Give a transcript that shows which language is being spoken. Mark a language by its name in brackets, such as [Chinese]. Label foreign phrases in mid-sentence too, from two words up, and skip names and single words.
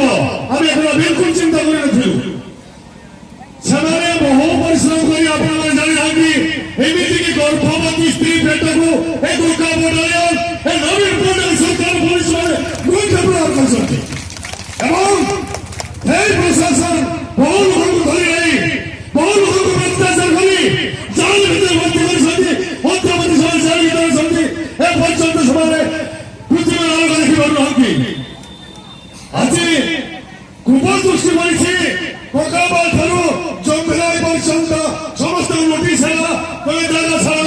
[Odia] ଆମେ ଏଗୁଡ଼ା ବିଲକୁଲ ଚିନ୍ତା କରିନଥିଲୁ। ସେମାନେ ବହୁ ପରିଶ୍ରମ କରି ଆପଣମାନେ ଜାଣିନାହାନ୍ତି ଏମିତିକି ଗର୍ଭବତୀ ସ୍ତ୍ରୀ ପେଟକୁ ଏ ଦୁର୍ଗା ବଟାଲିୟନ ଏ ନବୀନ ପଟ୍ଟନାୟକ ସରକାର ପୋଲିସ ମାନେ ଗୁଇଠା ପ୍ରହାର କରିଛନ୍ତି ଏବଂ ଏଇ ପ୍ରଶାସନ বহু ଲୋକଙ୍କୁ ଧରି ନେଇ ବହୁ ଲୋକଙ୍କୁ ଅତ୍ୟାଚାର କରି ଜାଲ ଭିତରେ ଭର୍ତ୍ତି କରିଛନ୍ତି। ଅତ୍ୟାବଧି ସେମାନେ ଜାଲ ଭିତରେ ଅଛନ୍ତି। ଏ ପର୍ଯ୍ୟନ୍ତ ସେମାନେ ପୃଥିବୀର ଆଲୋକ ଦେଖିପାରୁନାହାନ୍ତି। ଆଜି କୁପଦୃଷ୍ଟି ପଡ଼ିଛି ପକାବାଳ ଠାରୁ ଜମ୍ଭିରାଇ ପର୍ଯ୍ୟନ୍ତ ସମସ୍ତଙ୍କୁ ନୋଟିସ୍ ହେଲା ତମେ ଜାଗା ଛାଡ଼।